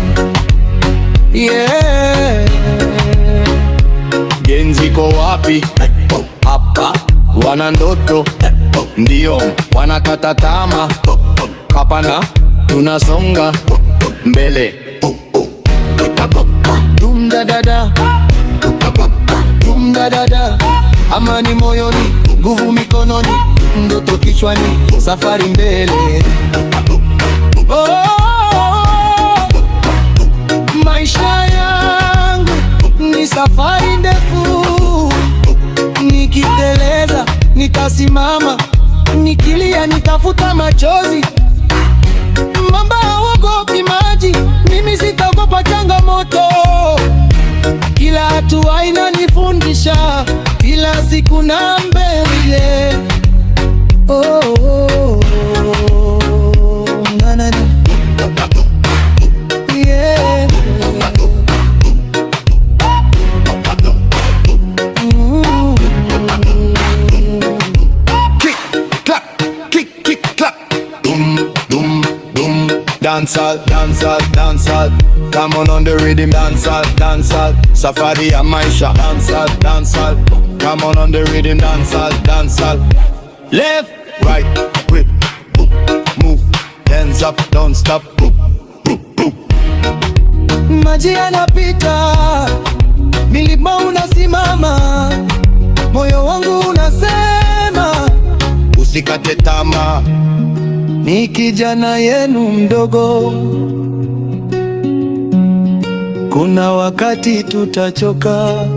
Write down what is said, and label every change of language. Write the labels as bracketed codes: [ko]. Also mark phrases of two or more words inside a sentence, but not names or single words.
[sw] Yeah. Genzi ko wapi? Hapa. Wana ndoto, ndio wanakata tamaa. Kapana, tunasonga mbele. Dum da da da, dum da da da. Amani moyoni, nguvu mikononi, ndoto kichwani, safari mbele. Oh, maisha yangu ni safari ndefu. Nikiteleza nitasimama, nikilia nitafuta machozi. Mamba haogopi maji, mimi sitaogopa changamoto. Kila hatua inanifundisha, kila siku na mbele. Oh, oh, oh, na na na. Yeah. [en] Dancehall, dancehall, dancehall. Come on the rhythm, dancehall, dancehall. [sw] Safari ya maisha, [en] dancehall, dancehall. Come on the rhythm, dancehall, dancehall. Left, right, whip, boop, move. Hands up, don't stop, boop, boop, boop. [sw] Maji yanapita, milima unasimama, moyo wangu unasema usikate tamaa. Ni kijana yenu mdogo, kuna wakati tutachoka,